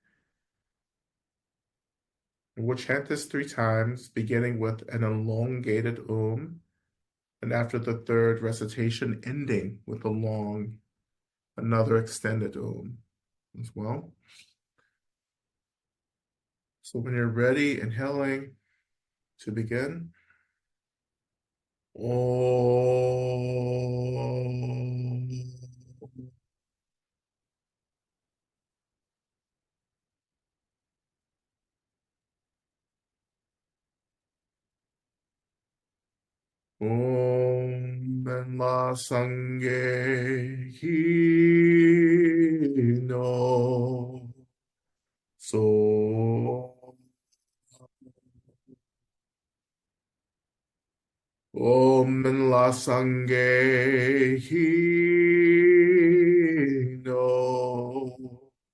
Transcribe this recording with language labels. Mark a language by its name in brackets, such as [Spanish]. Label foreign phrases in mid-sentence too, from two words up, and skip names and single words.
[English] And we'll chant this 3 times, beginning with an elongated and after the third recitation, ending with another extended as well. So when you're ready, inhaling to begin. [Tibetan] Om. Om Menla Sangye Hino So Om Menla Sangye Hino